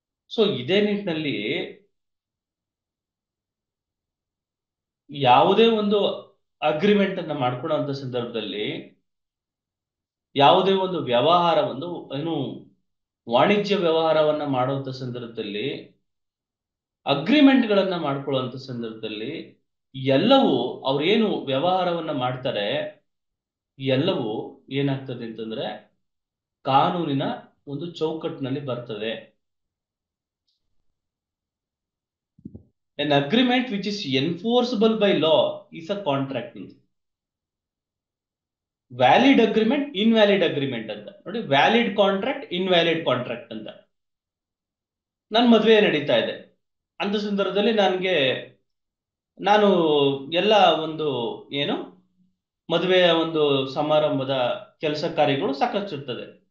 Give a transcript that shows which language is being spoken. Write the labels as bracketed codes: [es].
[kn] So ಇದೇ ನಿಟ್ಟಿನಲ್ಲಿ ಯಾವುದೇ ಒಂದು ಅಗ್ರಿಮೆಂಟ್ ಅನ್ನ ಮಾಡ್ಕೊಳ್ಳುವಂತ ಸಂದರ್ಭದಲ್ಲಿ, ಯಾವುದೇ ಒಂದು ವ್ಯವಹಾರವನ್ನು ವಾಣಿಜ್ಯ ವ್ಯವಹಾರವನ್ನ ಮಾಡುವಂತ ಸಂದರ್ಭದಲ್ಲಿ, ಅಗ್ರಿಮೆಂಟ್ಗಳನ್ನ ಮಾಡ್ಕೊಳ್ಳುವಂತ ಸಂದರ್ಭದಲ್ಲಿ ಎಲ್ಲವೂ ಅವ್ರೇನು ವ್ಯವಹಾರವನ್ನ ಮಾಡ್ತಾರೆ ಎಲ್ಲವೂ ಏನಾಗ್ತದೆ ಅಂತಂದ್ರೆ ಕಾನೂನಿನ ಒಂದು ಚೌಕಟ್ಟಿನಲ್ಲಿ ಬರ್ತದೆ. [en] An agreement which is enforceable by law is a contract. [kn] Valid agreement, invalid agreement ಅಂತ ನೋಡಿ. ವ್ಯಾಲಿಡ್ ಕಾಂಟ್ರಾಕ್ಟ್, ಇನ್ವ್ಯಾಲಿಡ್ ಕಾಂಟ್ರಾಕ್ಟ್ ಅಂತ. ನನ್ನ ಮದುವೆ ನಡೀತಾ ಇದೆ ಅಂತ ಸಂದರ್ಭದಲ್ಲಿ ನಾನು ಎಲ್ಲ ಒಂದು ಮದುವೆಯ ಒಂದು ಸಮಾರಂಭದ ಕೆಲಸ ಕಾರ್ಯಗಳು ಸಾಕಷ್ಟು ಇರ್ತದೆ.